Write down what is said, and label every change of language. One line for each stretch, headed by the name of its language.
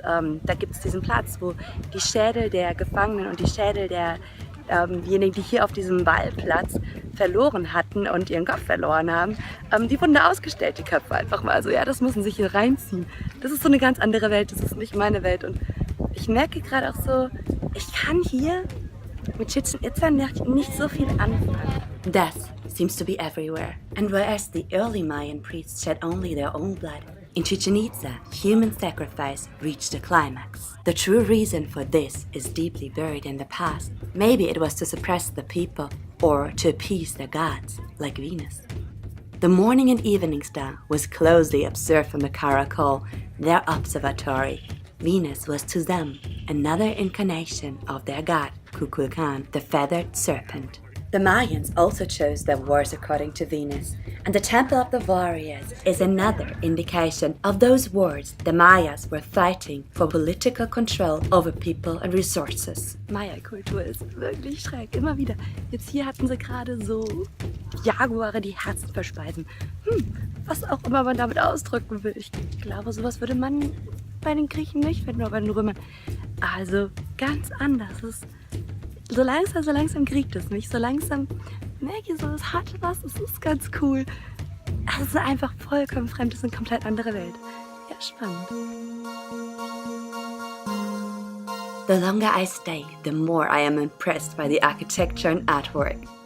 German: Da gibt es diesen Platz, wo die Schädel der Gefangenen und die Schädel derjenigen, die hier auf diesem Ballplatz verloren hatten und ihren Kopf verloren haben, die wurden da ausgestellt, die Köpfe einfach mal. Also ja, das müssen sich hier reinziehen. Das ist so eine ganz andere Welt, das ist nicht meine Welt. Und ich merke gerade auch so, ich kann hier mit Chichén Itza nicht so viel anfangen.
English: Death seems to be everywhere. And whereas the early Mayan priests shed only their own blood, in Chichén Itza, human sacrifice reached a climax. The true reason for this is deeply buried in the past. Maybe it was to suppress the people or to appease their gods, like Venus. The morning and evening star was closely observed from the Caracol, their observatory. Venus was to them another incarnation of their god, Kukulkan, the feathered serpent. The Mayans also chose their wars according to Venus, and the Temple of the Warriors is another indication of those wars the Mayas were fighting for political control over people and resources.
German: Maya-Kultur ist wirklich schräg, immer wieder. Jetzt hier hatten sie gerade so Jaguare, die Herzen verspeisen. Was auch immer man damit ausdrücken will. Ich glaube, sowas würde man bei den Griechen nicht finden, oder bei den Römern. Also ganz anders. So langsam kriegt es mich. So langsam merke ich so, es hat was, es ist ganz cool. Es ist einfach vollkommen fremd, es ist eine komplett andere Welt. Ja, spannend.
English: The longer I stay, the more I am impressed by the architecture and artwork.